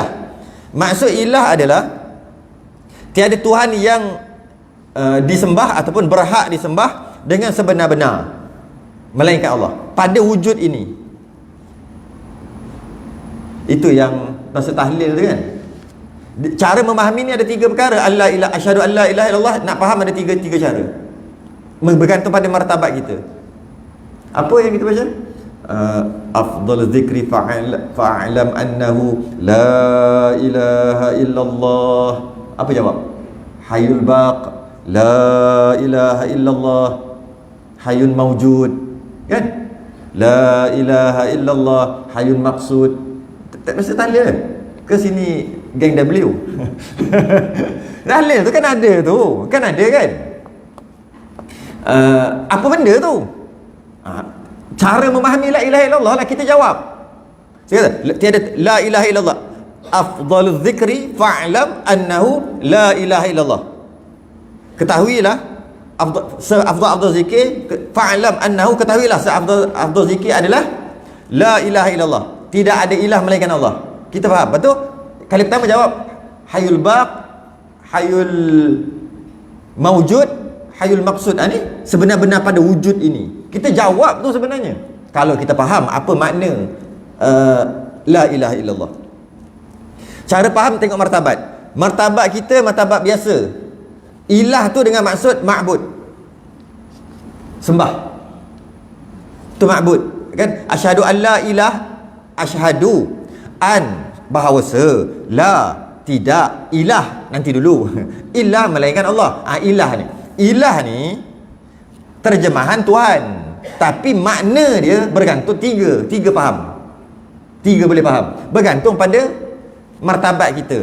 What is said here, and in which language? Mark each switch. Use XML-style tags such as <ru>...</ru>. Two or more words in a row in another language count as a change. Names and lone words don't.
<ms>Maksud ilah adalah tiada Tuhan yang disembah ataupun berhak disembah dengan sebenar-benar melainkan Allah pada wujud ini. Itu yang maksud tahlil tu kan. Cara memahami ni ada tiga perkara.</ms> <ar>أشهد أن لا إله إلا الله,</ar> <ms>nak faham ada tiga cara. Bergantung pada martabat kita. Apa yang kita baca?</ms> <ar>أفضل الذكر فاعلم أنه لا إله إلا الله.</ar> <ms>Apa jawab?</ms> <ar>الحي الباق، لا إله إلا الله، حي موجود، kan? لا إله إلا الله، حي مقصود.</ar> <ms>Tak mesti tahlil ke sini geng W. Tahlil tu kan ada tu, kan ada kan? Apa benda tu? Cara memahami</ms> <ar>لا إله إلا الله</ar> <ms>lah kita jawab. Saya kata tiada</ms> <ar>لا إله إلا الله. أفضل الذكر فاعلم أنه لا إله إلا الله.</ar> <ms>ketahuilah afdal zikir,</ms> <ar>فاعلم أنه,</ar> <ms>ketahuilah afdal zikir adalah</ms> <ar>لا إله إلا الله,</ar> <ms>tidak ada ilah melainkan Allah. Kita faham betul? Kali pertama jawab</ms> <ar>الحي الباق، الحي الموجود، الحي المقصود.</ar> <ms>Ni sebenar-benar pada wujud ini. Kita jawab tu sebenarnya kalau kita faham apa makna</ms> <ar>لا إله إلا الله.</ar> <ms>Cara faham, tengok martabat. Martabat kita martabat biasa. Ilah tu dengan maksud ma'bud, sembah.</ms> <ar>Tu معبود kan? أشهد أن لا إله، أشهد أن، bahawasa، لا,</ar> <ms>tidak, ilah nanti dulu ilah melainkan Allah. Ilah ni terjemahan Tuhan, tapi makna dia bergantung tiga faham. Tiga boleh faham, bergantung pada martabat kita.</ms>